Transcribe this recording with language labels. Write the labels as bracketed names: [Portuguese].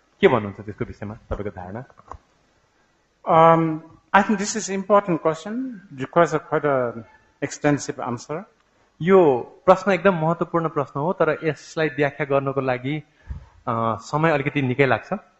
[Nepali] के भन्नुहुन्छ त्यसको विषयमा तपाईको धारणा? [English] I think this is an important question. It requires quite an extensive answer. [Nepali] यो प्रश्न एकदम महत्त्वपूर्ण प्रश्न हो, तर यसलाई व्याख्या गर्नको लागि समय अलिकति निकै लाग्छ।